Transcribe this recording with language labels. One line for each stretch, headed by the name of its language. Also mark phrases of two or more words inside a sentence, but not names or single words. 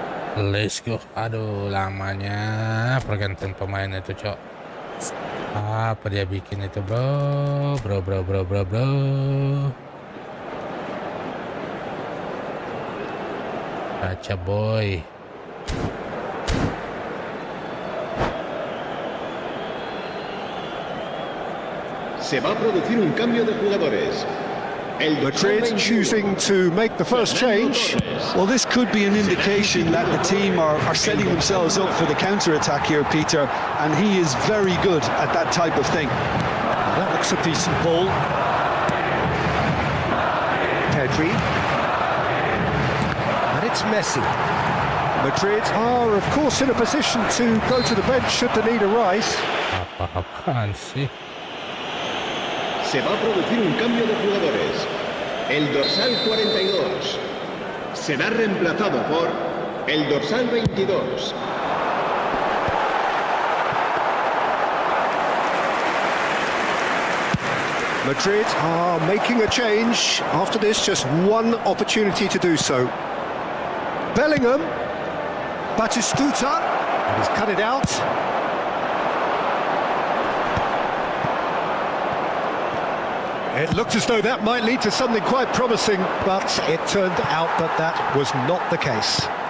English: Let's go.
Indonesian: Aduh, lamanya pergantian pemain itu, Cok. Apa dia bikin itu, bro? Bro. Baca, boy.
Spanish: Se va a producir un cambio de jugadores.
English: Madrid choosing to make the first change. Well, this could be an indication that the team are setting themselves up for the counter-attack here, Peter, and he is very good at that type of thing. That looks a decent ball. Pedri. And it's Messi. Madrid are, of course, in a position to go to the bench should the need arise.
Indonesian: Apa-apaan sih?
Spanish: Se va a producir un cambio de jugadores. El dorsal 42 será reemplazado por el dorsal 22.
English: Madrid are making a change. After this, just one opportunity to do so. Bellingham. Batistuta. And he's cut it out. It looked as though that might lead to something quite promising, but it turned out that that was not the case.